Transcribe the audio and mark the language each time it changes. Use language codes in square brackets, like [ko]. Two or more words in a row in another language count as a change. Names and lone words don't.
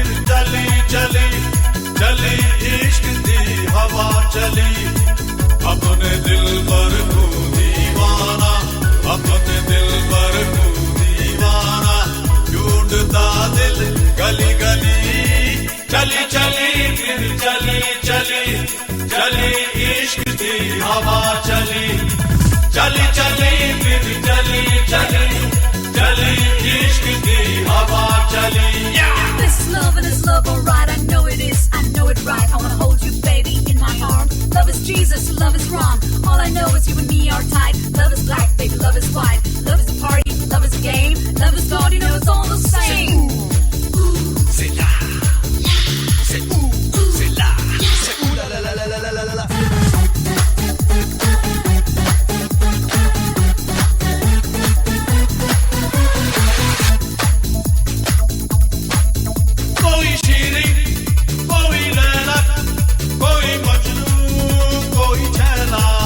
[hi] चली चली चली इश्क दी हवा चली अपने दिल पर तू दीवाना अपने दिल पर तू दीवाना ढूंढता दिल गली गली चली चली फिर चली चली चली इश्क दी हवा चली चली चली फिर चली चली चली इश्क दी हवा चली [en] This is love and it's love alright. I know it is, I know it right. I wanna hold you baby in my arms. Love is Jesus, love is wrong. All I know is you and me are tight. Love is black, baby, love is white. Love is a party, love is a game. Love is God, you know it's all the same. [fr] C'est là, c'est où, c'est là, c'est où la la la la la la la la. [hi] कोई शीरी कोई लैला कोई मजनू कोई छैला